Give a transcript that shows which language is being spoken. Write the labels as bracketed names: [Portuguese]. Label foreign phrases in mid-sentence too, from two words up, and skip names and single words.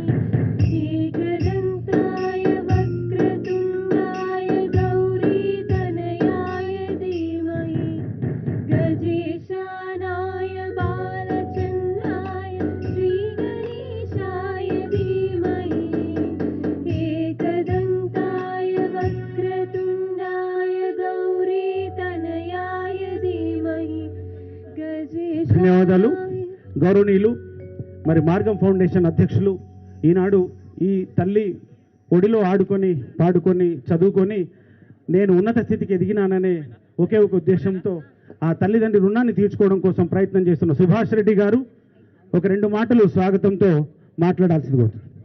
[Sanskrit] एकदन्ताय वक्रतुण्डाय गौरीतनयाय धीमहि गजेशानाय बालचन्द्राय श्रीगणेशाय धीमहि एकदन्ताय वक्रतुण्डाय गौरीतनयाय धीमहि [Telugu] ధన్యవాదాలు గౌరవనీయులు మరి మార్గం ఫౌండేషన్ అధ్యక్షులు ఈనాడు ఈ తల్లి ఒడిలో ఆడుకొని పాడుకొని చదువుకొని నేను ఉన్నత స్థితికి ఎదిగినాననే ఒకే ఒక ఉద్దేశంతో ఆ తల్లిదండ్రి రుణాన్ని తీర్చుకోవడం కోసం ప్రయత్నం చేస్తున్న సుభాష్ రెడ్డి గారు ఒక 2 మాటలు స్వాగతంతో మాట్లాడాల్సింది కోరుతున్నాను.